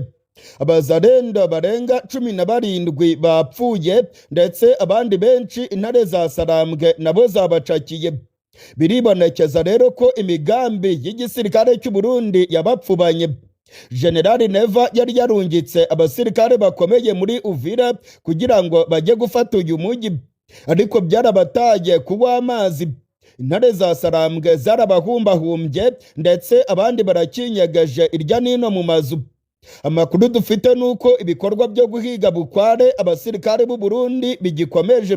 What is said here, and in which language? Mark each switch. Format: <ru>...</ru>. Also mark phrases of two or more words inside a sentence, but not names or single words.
<rn>Abazarendo barenga 17 bapfuye ndetse abandi benshi intare za Sarambwe nabo zabacakiye. Biribonekeza rero ko imigambi y'igisirikare cy'u Burundi yabapfubanye. General Neva yari yarungitse abasirikare bakomeye muri Uvira kugira ngo bajye gufata uyu mujyi, ariko byarabataye kuwa amazi. Intare za Sarambwe zarabahumbahumbye ndetse abandi barakinyegeje irya nino mu mazu. Amakuru dufite nuko ibikorwa byo guhiga bukware abasirikare b'u Burundi bigikomeje.</rn>